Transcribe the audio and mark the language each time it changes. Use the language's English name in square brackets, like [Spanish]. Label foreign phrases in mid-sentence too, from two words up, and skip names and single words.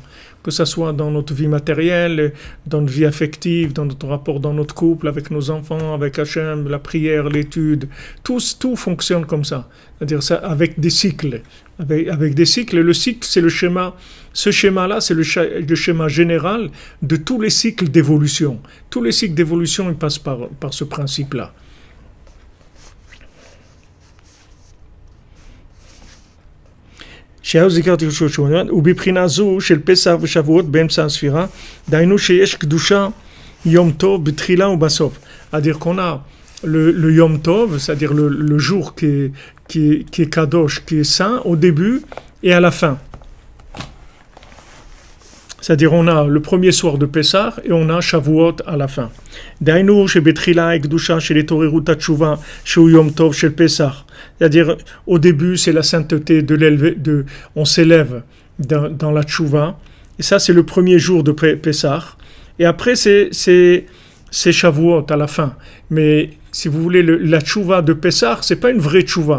[French] Que ce soit dans notre vie matérielle, dans notre vie affective, dans notre rapport dans notre couple, avec nos enfants, avec Hachem, la prière, l'étude, tout fonctionne comme ça. C'est-à-dire ça, avec des cycles. Avec des cycles, le cycle, c'est le schéma. Ce schéma-là, c'est le schéma général de tous les cycles d'évolution. Tous les cycles d'évolution, ils passent par ce principe-là. [Hebrew] שהיה זיכרתי ובבחינה זו של פסח ושבועות באמצע הספירה, דהיינו שיש קדושה יום טוב בתחילה ובסוף. [French] C'est-à-dire qu'on a le [Hebrew] יום טוב, [French] c'est-à-dire le jour qui est kadosh, qui est saint au début et à la fin. C'est-à-dire on a le premier soir de Pessah et on a Shavuot à la fin. [Hebrew] דהיינו שבתחילה הקדושה של התעוררות התשובה שהוא יום טוב של פסח. [French] C'est-à-dire au début c'est la sainteté on s'élève dans la tchouva. Et ça c'est le premier jour de Pessah. Et après c'est Shavuot à la fin. Mais si vous voulez la tchouva de Pessah, c'est pas une vraie tchouva.